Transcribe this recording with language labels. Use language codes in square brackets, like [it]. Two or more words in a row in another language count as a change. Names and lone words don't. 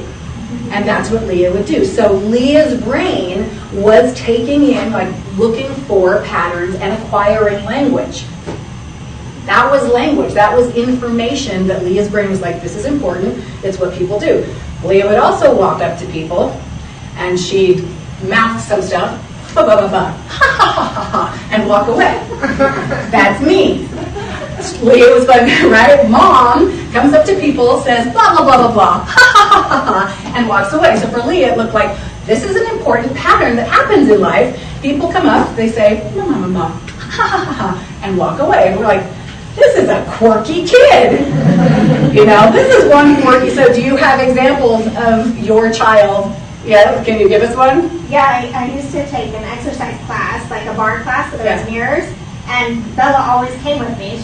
[en] And that's what Leah would do. So Leah's brain was taking in, like looking for patterns and acquiring language. That was language. That was information that Leah's brain was like, this is important. It's what people do. Leah would also walk up to people and she'd mouth some stuff, ba ba ba ba, ha ha ha ha ha, and walk away. That's me. Leah was fun, right? Mom comes up to people, says blah blah blah blah blah, ha ha ha ha ha, and walks away. So for Leah, it looked like this is an important pattern that happens in life. People come up, they say ma ma ma ma, ha ha ha ha, and walk away. And we're like, this is a quirky kid. This is one quirky. So do you have examples of your child? Yeah, can you give us one? Yeah, I used to take an exercise class, like a bar class, so there was mirrors, and Bella always came with me.